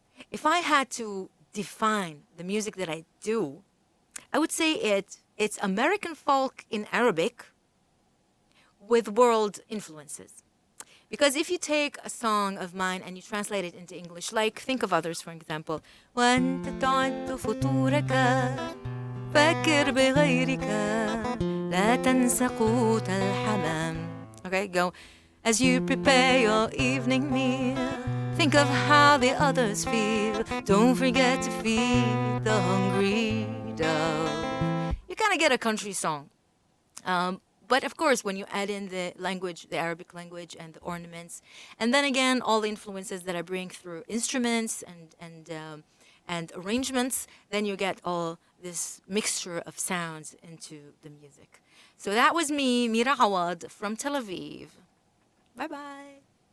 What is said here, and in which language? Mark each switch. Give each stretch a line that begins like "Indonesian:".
English: If I had to define the music that I do, I would say it's American folk in Arabic with world influences. Because if you take a song of mine and you translate it into English, like think of others, for example.
Arabic: وأنت تعد فطورك فكر بغيرك لا تنس قوت الحمام.
English: Okay, go. As you prepare your evening meal, think of how the others feel. Don't forget to feed the hungry dove. You kind of get a country song. But of course, when you add in the language, the Arabic language, and the ornaments, and then again all the influences that I bring through instruments and arrangements, then you get all this mixture of sounds into the music. So that was me, Mira Awad from Tel Aviv. Bye bye.